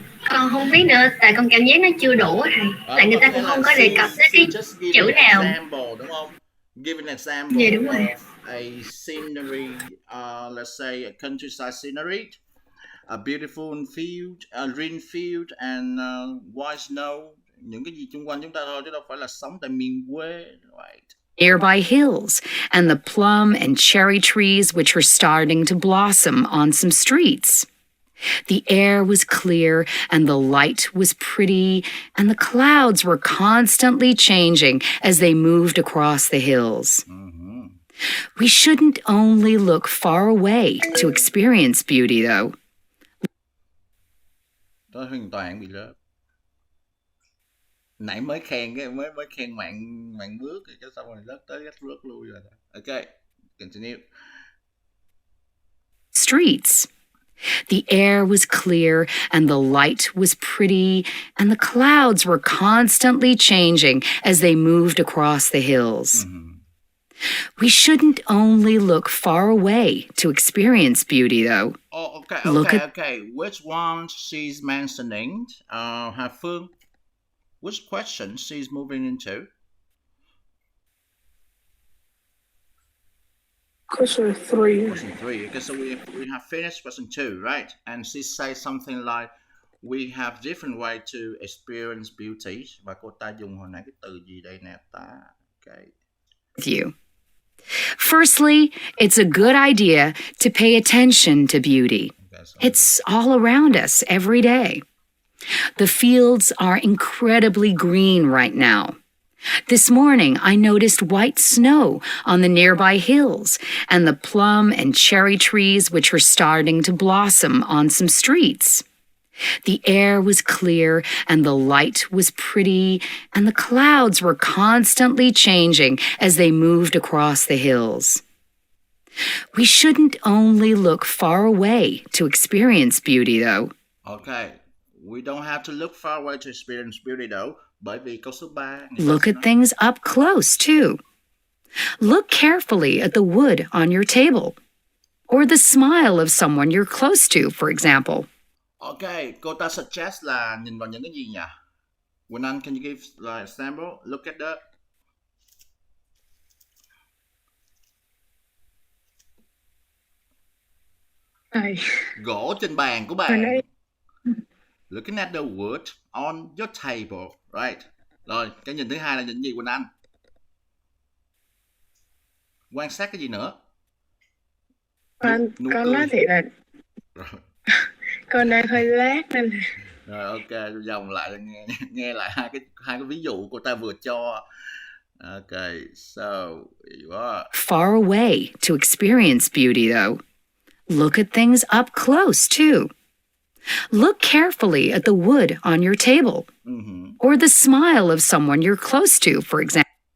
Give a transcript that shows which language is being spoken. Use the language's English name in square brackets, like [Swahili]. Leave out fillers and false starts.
[Vietnamese] Con không biết nữa, tại con cảm giác nó chưa đủ á thầy. Tại người ta cũng không có đề cập tới cái chữ nào. [English] Example, [Vietnamese] đúng không? [English] Give an example [Vietnamese] Dạ, đúng rồi. [English] of a scenery, let's say a countryside scenery, a beautiful field, a green field and white snow. [Vietnamese] Những cái gì xung quanh chúng ta thôi chứ đâu phải là sống tại miền quê, right? [English] Nearby hills and the plum and cherry trees which were starting to blossom on some streets. The air was clear and the light was pretty and the clouds were constantly changing as they moved across the hills. We shouldn't only look far away to experience beauty though. [Vietnamese] Đó hoàn toàn bị lớp. Nãy mới khen cái mới khen mạng bước cái xong rồi lướt tới rớt lui rồi. [English] Okay, continue. Streets. The air was clear and the light was pretty and the clouds were constantly changing as they moved across the hills. We shouldn't only look far away to experience beauty though. Oh, okay, okay. Which one she's mentioning? Hà Phương. Which question she's moving into? Question 3. Question 3. Okay, so we have finished question 2, right? And she says something like, we have different way to experience beauty. [Vietnamese] Và cô ta dùng hồi nãy cái từ gì đây nè ta? [English] Okay. With you. Firstly, it's a good idea to pay attention to beauty. It's all around us every day. The fields are incredibly green right now. This morning, I noticed white snow on the nearby hills and the plum and cherry trees which were starting to blossom on some streets. The air was clear and the light was pretty and the clouds were constantly changing as they moved across the hills. We shouldn't only look far away to experience beauty though. Okay, we don't have to look far away to experience beauty though. [Vietnamese] Bởi vì câu số 3. [English] Look at things up close too. Look carefully at the wood on your table or the smile of someone you're close to, for example. [Vietnamese] Okay, cô ta suggest là nhìn vào những cái gì nhỉ? [English] Quỳnh Anh, can you give like example? Look at the... [Vietnamese] Gỗ trên bàn của bạn. [English] Looking at the wood on your table, right? [Vietnamese] Rồi, cái nhìn thứ hai là nhìn gì Quỳnh Anh? Quan sát cái gì nữa? Con nói thiệt là con đang hơi lát nên rồi ok, dòng lại nghe lại hai cái ví dụ cô ta vừa cho. [English] Okay, so you are far away to experience beauty, though. Look at things up close, too. Look carefully at the wood on your table, or the smile of someone you're close to, for example.